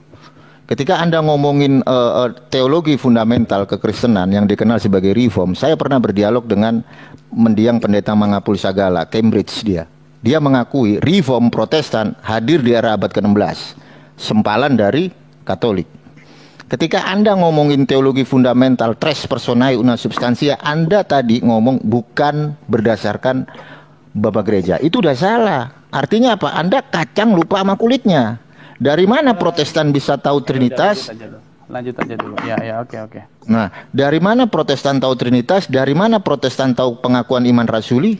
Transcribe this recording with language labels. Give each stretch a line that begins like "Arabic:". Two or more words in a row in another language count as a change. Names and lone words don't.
Indonesian: Ketika Anda ngomongin teologi fundamental kekristenan yang dikenal sebagai reform, saya pernah berdialog dengan mendiang pendeta Mangapul Sagala, Cambridge dia. Dia mengakui reform Protestan hadir di era abad ke-16, sempalan dari Katolik. Ketika Anda ngomongin teologi fundamental,
Latin: tres personae una substantia,
Indonesian: Anda tadi ngomong bukan berdasarkan Bapak Gereja. Itu udah salah. Artinya apa? Anda kacang lupa sama kulitnya. Dari mana Protestan bisa tahu Trinitas? Lanjut aja dulu. Ya, oke. Nah, dari mana Protestan tahu Trinitas? Dari mana Protestan tahu pengakuan iman rasuli?